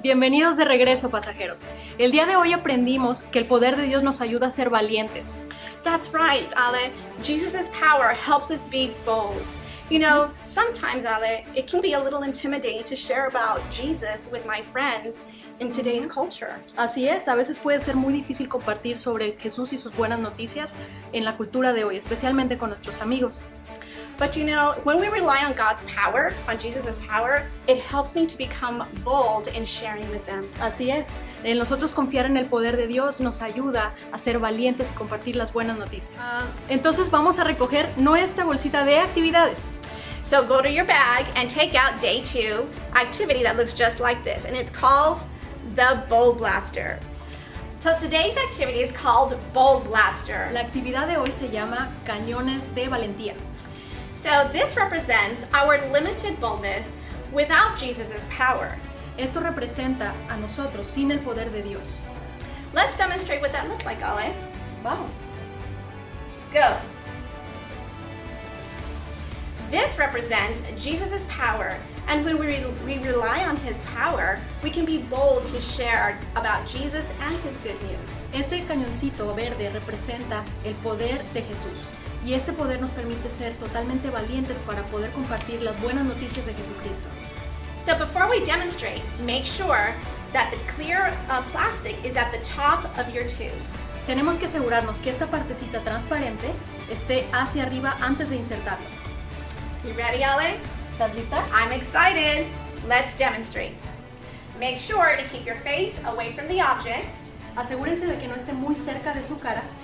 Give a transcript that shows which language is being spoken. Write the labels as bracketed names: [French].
[Spanish] Bienvenidos de regreso, pasajeros. El día de hoy aprendimos que el poder de Dios nos ayuda a ser valientes. [English] That's right, Ale. Jesus' power helps us be bold. You know, sometimes, Ale, it can be a little intimidating to share about Jesus with my friends in today's culture. [Spanish] Así es, a veces puede ser muy difícil compartir sobre Jesús y sus buenas noticias en la cultura de hoy, especialmente con nuestros amigos. [English] But you know, when we rely on God's power, on Jesus' power, it helps me to become bold in sharing with them. [Spanish] Así es, el nosotros confiar en el poder de Dios nos ayuda a ser valientes y compartir las buenas noticias. Entonces vamos a recoger nuestra bolsita de actividades. [English] So go to your bag and take out day 2 activity that looks just like this, and it's called the Bold Blaster. So today's activity is called Bold Blaster. [Spanish] La actividad de hoy se llama Cañones de Valentía. [English] So this represents our limited boldness without Jesus' power. [Spanish] Esto representa a nosotros sin el poder de Dios. [English] Let's demonstrate what that looks like, Ale. [Spanish] Vamos. [English] Go. This represents Jesus' power, and when we rely on His power, we can be bold to share about Jesus and His good news. [Spanish] Este cañoncito verde representa el poder de Jesús. Y este poder nos permite ser totalmente valientes para poder compartir las buenas noticias de Jesucristo. [English] So before we demonstrate, make sure that the clear plastic is at the top of your tube. [Spanish] Tenemos que asegurarnos que esta partecita transparente esté hacia arriba antes de insertarlo. [English] You ready, Ale? [Spanish] ¿Estás lista? [English] I'm excited. Let's demonstrate. Make sure to keep your face away from the object. [Spanish] Asegúrense de que no esté muy cerca de su cara.